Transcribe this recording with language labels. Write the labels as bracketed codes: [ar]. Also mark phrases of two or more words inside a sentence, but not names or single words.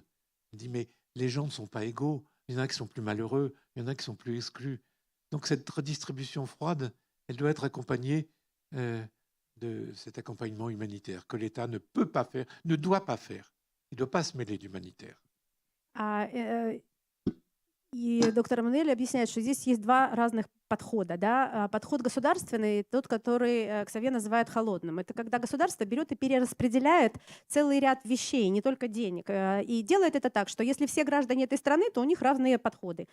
[fr] Elle dit, mais les gens ne sont pas égaux. Il y en a qui sont plus malheureux, il y en a qui sont plus exclus. Donc cette redistribution froide, elle doit être accompagnée de cet accompagnement humanitaire que l'État ne peut pas faire, ne doit pas faire. Il ne doit pas se mêler d'humanitaire. [ru] И доктор Эммануэль объясняет, что здесь есть два разных подхода. Да? Подход государственный, тот, который Ксавье называет холодным. Это когда государство берет и перераспределяет целый ряд вещей, не только денег. И делает это так, что если все граждане этой страны, то у них равные подходы.